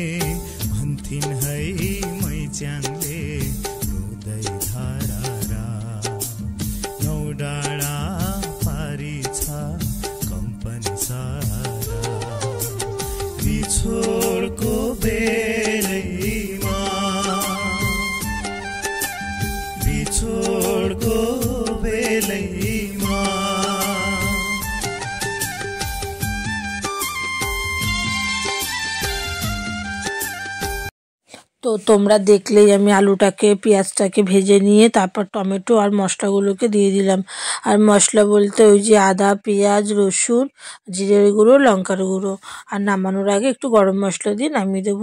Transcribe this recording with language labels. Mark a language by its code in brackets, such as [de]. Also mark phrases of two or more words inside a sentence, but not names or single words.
[ne] भन्थिन् है मैच्याङले रुदै धारा, नौ डाँडा पारी छ कम्पनी सारा। बिछोडको बेलैमा, बिछोडको बेलैमा [bn] তো তোমরা দেখলেই আমি আলুটাকে পেঁয়াজটাকে ভেজে নিয়ে তারপর টমেটো আর মশলাগুলোকে দিয়ে দিলাম। আর মশলা বলতে ওই যে আদা, পেঁয়াজ, রসুন, জিরের গুঁড়ো, লঙ্কার গুঁড়ো, আর নামানোর আগে একটু গরম মশলা দিয়ে নামিয়ে দেবো।